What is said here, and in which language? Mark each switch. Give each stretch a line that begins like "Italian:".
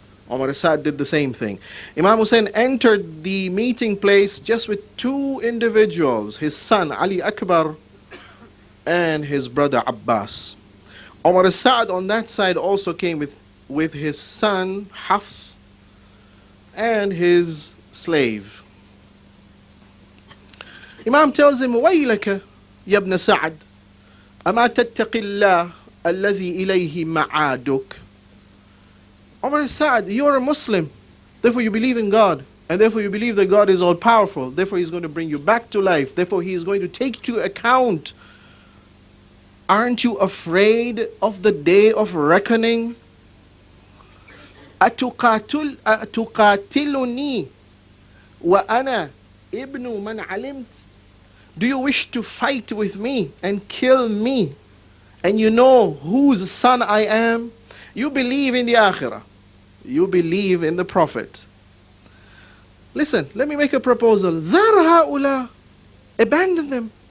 English: Umar Sa'd did the same thing. Imam Hussein entered the meeting place just with two individuals, his son Ali Akbar and his brother Abbas. Umar Sa'd on that side also came with his son Hafs and his slave. Imam tells him,
Arabic: وَيْلَكَ يَا ابْنَ سَعْدٍ أَمَا تَتَّقِ اللَّهَ الَّذِي إِلَيْهِ مَعَادُكَ.
English: Umar Sa'd, you are a Muslim, therefore you believe in God, and therefore you believe that God is all powerful, therefore He's going to bring you back to life, therefore He is going to take to account. Aren't you afraid of the day of reckoning?
Arabic: أتقاتلني وأنا ابن من علمت.
English: Do you wish to fight with me and kill me, and you know whose son I am? You believe in the Akhirah. You believe in the Prophet. Listen, let me make a proposal.
Arabic: ذَرْ هَؤُلَاء.
English: Abandon them.